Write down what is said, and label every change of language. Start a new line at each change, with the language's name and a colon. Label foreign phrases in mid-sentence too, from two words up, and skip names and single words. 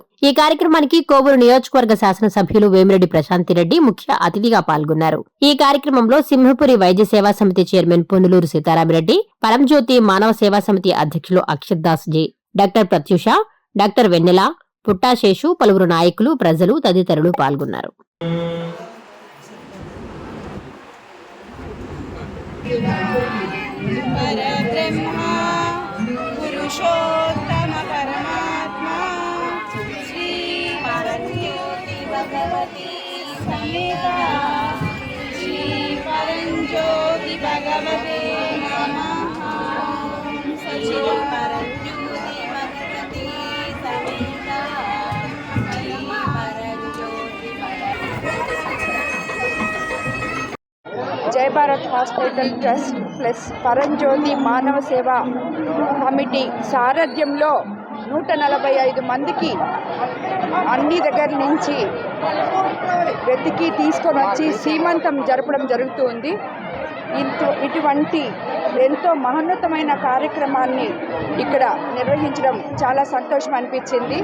Telugu: ఈ కార్యక్రమానికి కోవూరు నియోజకవర్గ శాసనసభ్యులు వేమిరెడ్డి ప్రశాంతిరెడ్డి ముఖ్య అతిథిగా పాల్గొన్నారు. ఈ కార్యక్రమంలో సింహపురి వైద్య సేవా సమితి చైర్మన్ పొన్నులూరు సీతారామిరెడ్డి, పరంజ్యోతి మానవ సేవా సమితి అధ్యక్షులు అక్షిత్ దాస్ జీ, డాక్టర్ ప్రత్యూష, డాక్టర్ వెన్నెల, పుట్టాశేషు, పలువురు నాయకులు, ప్రజలు తదితరులు పాల్గొన్నారు.
Sanskrit: परब्रह्मा पुरुषोत्तम परमात्मा श्री परंज्योति भगवती समेता श्री परंज्योति भगवते नमः। श्री परंज्योति भगवती समेता श्री परंज्योति
Telugu: जय भारत హాస్పిటల్ ట్రస్ట్ ప్లస్ పరంజ్యోతి మానవ సేవ కమిటీ సారథ్యంలో 145 మందికి అన్ని దగ్గర నుంచి వెతికి తీసుకొని వచ్చి సీమంతం జరపడం జరుగుతుంది. ఇటువంటి ఎంతో మహోన్నతమైన కార్యక్రమాన్ని ఇక్కడ నిర్వహించడం చాలా సంతోషం అనిపించింది.